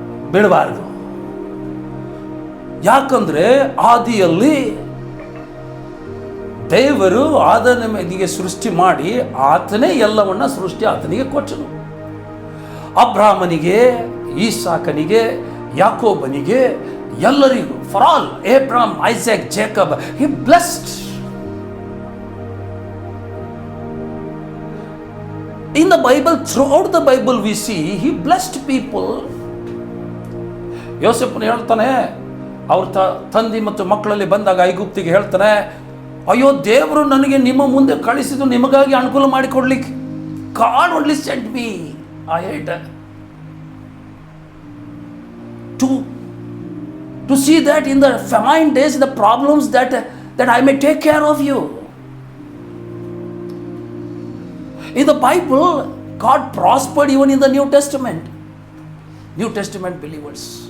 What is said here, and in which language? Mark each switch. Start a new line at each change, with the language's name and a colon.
Kannada: ಬಿಡಬಾರದು. ಯಾಕಂದ್ರೆ ಆದಿಯಲ್ಲಿ ದೇವರು ಆದನಿಗೆ ಸೃಷ್ಟಿ ಮಾಡಿ ಆತನೇ ಎಲ್ಲವನ್ನ ಸೃಷ್ಟಿ ಆತನಿಗೆ ಕೊಟ್ಟನು. ಅಬ್ರಾಹ್ಮನಿಗೆ, ಈಸಾಕನಿಗೆ, ಯಾಕೋಬನಿಗೆ, ಎಲ್ಲರಿಗೂ,
English: for all,
Kannada: ಏಬ್ರಾಮ್, Isaac, Jacob,
English: he blessed. In the Bible, throughout the Bible we see he blessed people.
Kannada: ಯೋಸೇಫನು ಹೇಳ್ತಾನೆ, ಅವ್ರ ತಂದೆ ಮತ್ತು ಮಕ್ಕಳಲ್ಲಿ ಬಂದಾಗ ಐಗುಪ್ತಿಗೆ ಹೇಳ್ತಾನೆ, ಅಯ್ಯೋ ದೇವರು ನನಗೆ ನಿಮ್ಮ ಮುಂದೆ ಕಳಿಸಿದ್ದು ನಿಮಗಾಗಿ ಅನುಕೂಲ ಮಾಡಿಕೊಡ್ಲಿಕ್ಕೆ.
English: God only sent me ahead to see that in the famine days, the problems that I may take care of you. In the Bible, God prospered even in the New Testament believers.